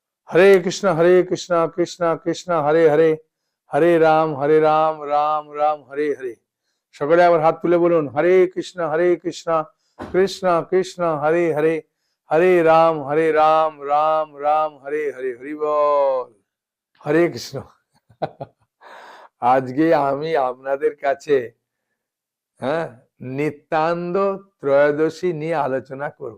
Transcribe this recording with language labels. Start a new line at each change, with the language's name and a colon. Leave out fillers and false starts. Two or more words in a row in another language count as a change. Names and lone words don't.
Sanskrit: हरे कृष्ण कृष्ण कृष्ण हरे हरे हरे राम राम राम हरे हरे।
Bangla: সকলে আবার হাত তুলে বলুন
Sanskrit: হরে কৃষ্ণ কৃষ্ণ কৃষ্ণ হরে হরে হরে রাম রাম রাম হরে হরে।
Bangla: হরি বল। হরে কৃষ্ণ। আজকে আমি আপনাদের কাছে নিত্যানন্দ ত্রয়োদশী নিয়ে আলোচনা করব।